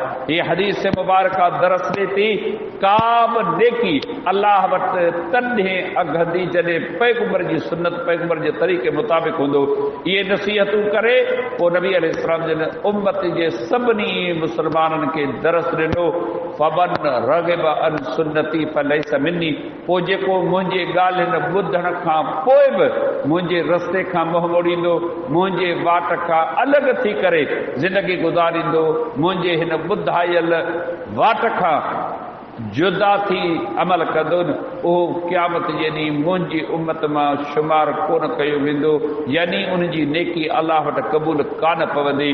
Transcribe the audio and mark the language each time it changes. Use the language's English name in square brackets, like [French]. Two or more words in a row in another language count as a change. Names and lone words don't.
[Sindhi] हीअ हदीस मुबारक दरस ॾे थी, का बि नेकी अलाह वटि तॾहिं अघंदी जॾहिं पैगंबर जी सुन्नत, पैगंबर जे तरीक़े मुताबिक़ हूंदो। इहे नसीहतूं करे पोइ नबी अलैहिस्सलाम जन उम्मत जे सभिनी मुस्लमाननि खे दरस ॾिनो, [Arabic] فمن رغب عن سنتي فليس مني. [Sindhi] पोइ जेको मुंहिंजे ॻाल्हियुनि ॿुधण खां पोइ बि मुंहिंजे रस्ते खां मुंहुं मोड़ींदो, मुंहिंजे वाट खां अलॻि थी करे ज़िंदगी गुज़ारींदो, मुंहिंजे हिन ॿुधायल वाट खां जुदा थी अमल कंदो, उहो क़यामत जे ॾींहुं मुंहिंजी उम्मत मां शुमार कोन कयो वेंदो, यानी उनजी नेकी अलाह वटि क़बूल कान पवंदी।